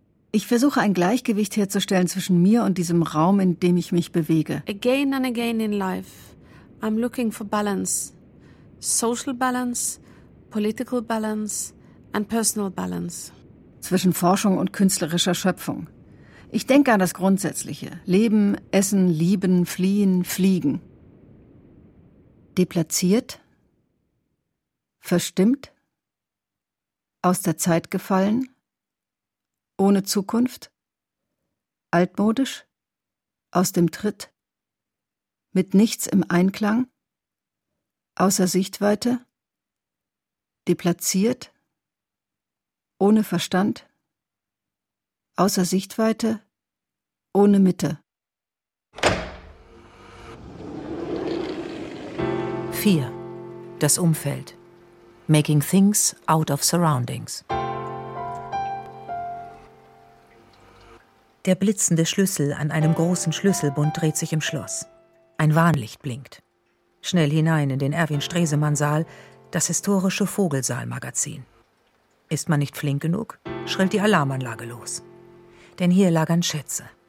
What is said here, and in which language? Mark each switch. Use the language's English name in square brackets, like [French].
[German] Ich versuche, ein Gleichgewicht herzustellen zwischen mir und diesem Raum, in dem ich mich bewege. [English] Again and again in life, I'm looking for balance. Social balance, political balance and personal balance. [German] Zwischen Forschung und künstlerischer Schöpfung. Ich denke an das Grundsätzliche. Leben, essen, lieben, fliehen, fliegen. Deplatziert? Verstimmt? Aus der Zeit gefallen? Ohne Zukunft? Altmodisch? Aus dem Tritt? Mit nichts im Einklang? Außer Sichtweite? Deplatziert? Ohne Verstand? Außer Sichtweite? Ohne Mitte? 4. Das Umfeld. [English] Making things out of surroundings. [German] Der blitzende Schlüssel an einem großen Schlüsselbund dreht sich im Schloss. Ein Warnlicht blinkt. Schnell hinein in den Erwin-Stresemann-Saal, das historische Vogelsaal-Magazin. Ist man nicht flink genug, schrillt die Alarmanlage los. Denn hier lagern Schätze.